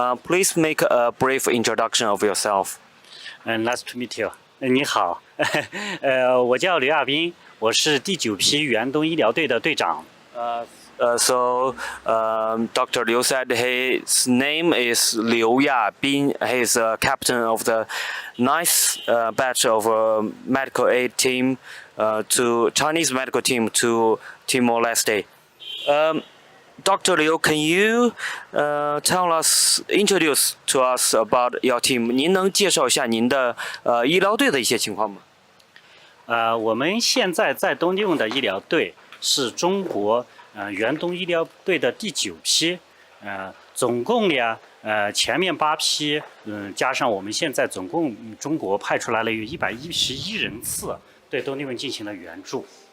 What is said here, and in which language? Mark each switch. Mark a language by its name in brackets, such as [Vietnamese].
[English] Please make a brief introduction of yourself. Nice to meet you. [Chinese] 你好，我叫刘亚斌，我是第9批远东医疗队的队长。 [English] Dr. Liu said his name is Liu Yabin. He's a captain of the ninth batch of medical aid team to Chinese medical team to Timor-Leste. Dr. Liu, can you introduce to us about your team? [Chinese] 您能介绍一下您的医疗队的一些情况吗？我们现在在东帝汶的医疗队是中国远东医疗队的第9批，总共呢前面8批，加上我们现在总共中国派出来了有111人次对东帝汶进行了援助。